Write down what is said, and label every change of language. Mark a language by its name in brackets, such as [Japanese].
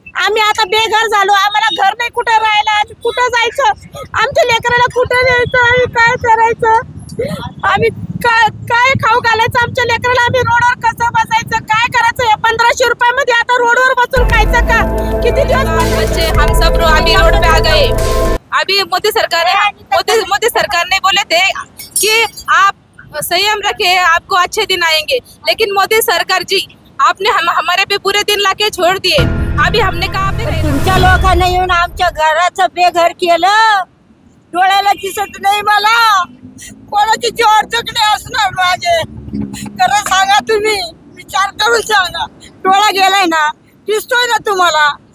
[Marathi] आम्ही आता बेघर झालो, आम्हाला घर नाही, कुठं राहायला, आम्ही कुठं जायचं? आमच्या लेकराला कुठं न्यायचं? आम्ही काय करायचं? आम्ही काय खाऊ घालायचं आमच्या लेकराला? आम्ही रोडवर कसं बसायचं? काय करायचं? 1500 रुपयामध्ये आता रोडवर बसून खायचं का? किती दिवस [Hindi] बच्चे हम सब अभी रोड पे आ गए। अभी मोदी सरकार ने बोले थे कि आप संयम रखे, आपको अच्छे दिन आएंगे, लेकिन मोदी सरकार जी आपने हमारे पे पूरे दिन लाके छोड़ दिए। अभी हमने कहा पे [Marathi] तुमच्या लोकांनी येऊन आमच्या घराचं बेघर केलं, डोळ्याला दिसत नाही मला, कोणाची जोर चकणे असणार माझे? खरं सांगा तुम्ही, विचार करून सांगा, डोळा गेलाय ना, दिसतोय ना तुम्हाला?